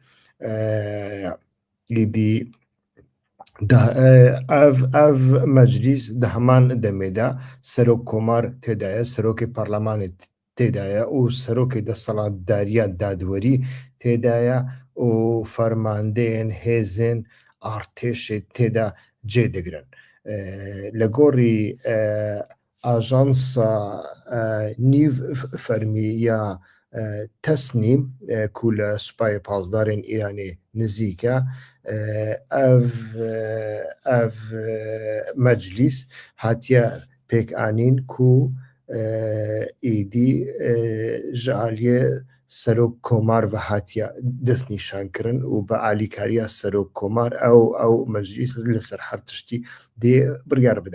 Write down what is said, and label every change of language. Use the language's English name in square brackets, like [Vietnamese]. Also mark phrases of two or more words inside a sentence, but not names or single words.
[Kurdish] Êdî ev meclîs di heman demê de Serokkomar têda ye, Serokê Parlemanê têda ye û Serokê Destselatdariya Dadwerî têda ye û fermandeyên hêzên artêşê têda cê digirin. لە گۆڕی ئاژانسا نیڤ فەرمی یا تەسنیم کو لە سوپایە پازدارên ئیرانê نزیک e ev meclîs hatiye pêkanîn ku êdî ji aliyê Serokkomar ve hatiye destnîşankirin û bi alîkariya Serokkomar ew meclîs li ser her tiştî dê biryar bide.